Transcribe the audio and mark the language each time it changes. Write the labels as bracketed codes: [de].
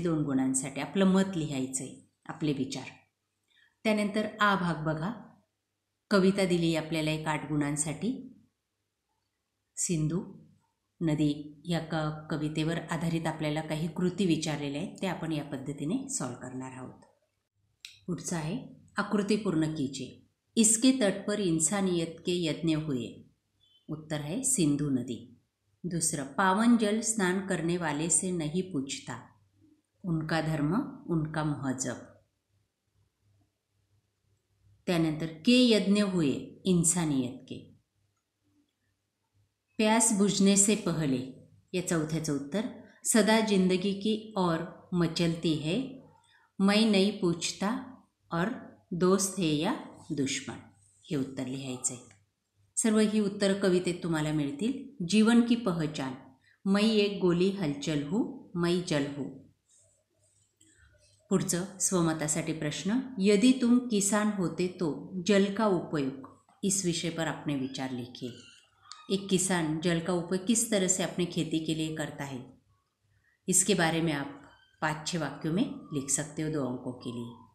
[mr] 2 गुणांसाठी आपलं मत लिहायचे, आपले विचार. त्यानंतर आ भाग बघा, कविता दिली आपल्याला एक 8 गुणांसाठी. सिंधू नदी या कवितेवर आधारित आपल्याला काही कृती विचारलेल्या आहेत, त्या आपण या पद्धतीने सॉल्व करणार आहोत. पुढचा आहे, [hi] आकृति पूर्ण कीजिए. इसके तट पर इंसानियत के यज्ञ हुए. उत्तर है सिंधु नदी. दूसरा, पावन जल स्नान करने वाले से नहीं पूछता, उनका धर्म उनका महजब. [mr] त्यानंतर [hi] के यज्ञ हुए इंसानियत के. प्यास बुझने से पहले [mr] या चौथ्याचं उत्तर, [hi] सदा जिंदगी की और मचलती है, मैं नहीं पूछता और दोस्त है या दुश्मन. [mr] हे उत्तर लिहायचे. सर्व ही उत्तर कवितेत तुम्हाला मिळतील. [hi] जीवन की पहचान, मैं एक गोली हलचल हूँ, मैं जल हूँ. [mr] पुढचं स्वमतासाठी प्रश्न, [hi] यदि तुम किसान होते तो जल का उपयोग, इस विषय पर अपने विचार लिखिए। एक किसान जल का उपयोग किस तरह से अपने खेती के लिए करता है, इसके बारे में आप 5-6 वाक्यों में लिख सकते हो 2 अंकों के लिए।